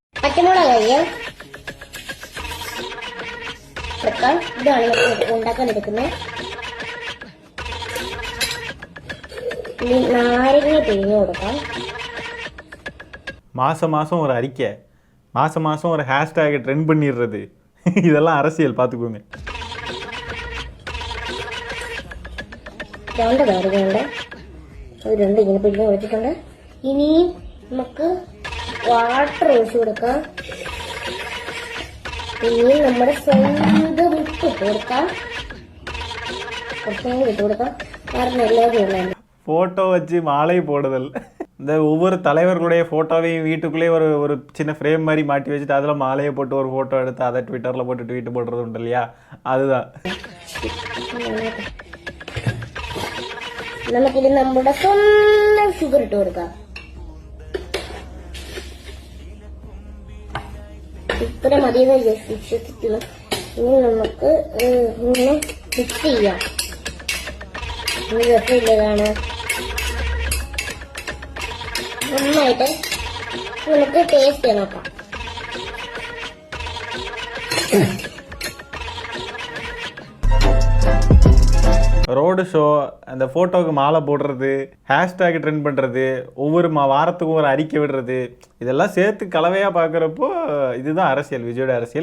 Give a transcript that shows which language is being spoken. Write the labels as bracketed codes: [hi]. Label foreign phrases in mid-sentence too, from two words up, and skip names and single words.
[ta] மாதம் மாதம் ஒரு அறிக்கை, மாதம் மாதம் ஒரு [en] hashtag trend [ta] பண்ணிடுறது, இதெல்லாம் அரசியல். பார்த்துக்கோங்க. [ml] ഇനി നമുക്ക് വാട്ടർ ഒഴിച്ചു കൊടുക്കാം. ഇനി നമ്മുടെ സ്വന്തം ഉപ്പ് ഇട്ട് കൊടുക്കാം. കുറച്ചും ഇട്ട് കൊടുക്കാം. കാരണം എല്ലാവരും [ta] ஃபோட்டோ வச்சு மாலை போடுதல், இந்த ஒவ்வொரு தலைவர்களுடைய ஃபோட்டோவையும் வீட்டுக்குள்ளேயே ஒரு சின்ன ஃப்ரேம் மாதிரி மாட்டி வச்சுட்டு அதில் மாலையை போட்டு ஒரு ஃபோட்டோ எடுத்து அதை ட்விட்டரில் போட்டு ட்வீட் போடுறது உண்டு இல்லையா, அதுதான். [ml] നമുക്കിത് നമ്മുടെ സ്വന്തം ഷുഗർ ഇട്ട് കൊടുക്കാം. ഇത്ര മതിയെന്ന് വിശ്വസിക്കുന്നു. ഇനി നമുക്ക് ഇങ്ങനെ മിക്സ് ചെയ്യാം. ഇനി രസമില്ലതാണ് നന്നായിട്ട് നമുക്ക് ടേസ്റ്റ് നോക്കാം. [en] road show, [ta] அந்த ஃபோட்டோவுக்கு மாலை போடுறது, [en] hashtag trend [ta] பண்ணுறது, ஒவ்வொரு வாரத்துக்கும் ஒரு அறிக்கை விடுறது, இதெல்லாம் சேர்த்து கலவையாக பார்க்குறப்போ இதுதான் அரசியல், விஜயோட அரசியல்.